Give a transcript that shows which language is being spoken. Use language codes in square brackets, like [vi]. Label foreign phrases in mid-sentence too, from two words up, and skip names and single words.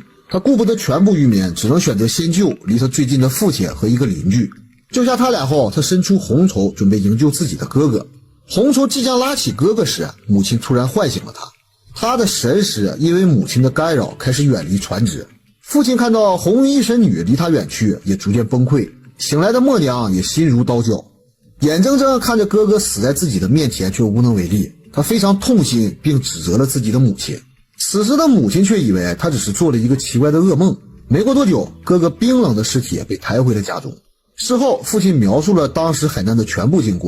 [zh] 他顧不得全部漁民，只能選擇先救離他最近的父親和一個鄰居。救下他倆後，他伸出紅綢準備營救自己的哥哥。紅綢即將拉起哥哥時，母親突然喚醒了他。他的神識因為母親的干擾開始遠離船只。父親看到紅衣神女離他遠去，也逐漸崩潰。醒來的默娘也心如刀絞，眼睜睜看着哥哥死在自己的面前，卻無能為力。他非常痛心，並指責了自己的母親。此時的母親卻以為他只是做了一個奇怪的噩夢。沒過多久，哥哥冰冷的屍體被抬回了家中。事後，父親描述了當時海難的全部經過。